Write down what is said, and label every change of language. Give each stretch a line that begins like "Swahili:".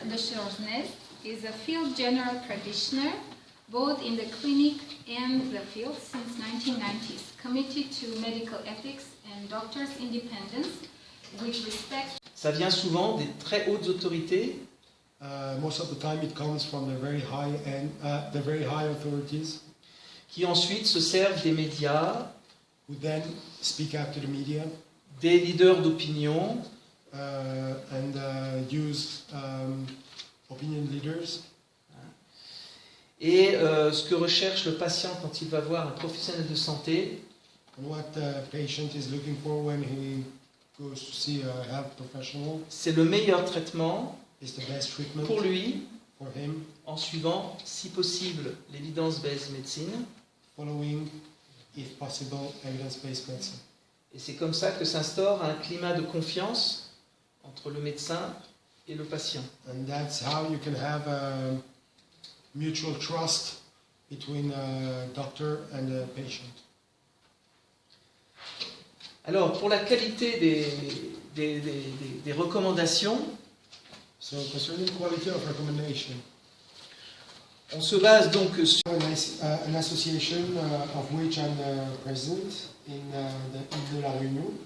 English: de Chazonnes is a field general practitioner, both in the clinic and the field since 1990s, committed to medical ethics and doctors' independence with respect.
French: Ça vient souvent des très hautes autorités.
English: Most of the time it comes from the very high authorities.
French: Qui ensuite se servent des médias,
English: who then speak out to the media,
French: des leaders d'opinion,
English: and use opinion leaders.
French: Et ce que recherche le patient quand il va voir un professionnel de santé,
English: and what the patient is looking for when he goes to see a health professional,
French: c'est le meilleur traitement
English: is the best treatment
French: pour lui,
English: for him,
French: en suivant, si possible, l'évidence-based médecine.
English: Following, if possible, evidence-based medicine.
French: Et c'est comme ça que s'instaure un climat de confiance entre le médecin et le patient.
English: And that's how you can have a mutual trust between a doctor and a patient.
French: Alors, pour la qualité des recommandations,
English: so concerning quality of recommendation,
French: on se base donc sur
English: an association of which I'm the president in de la Réunion,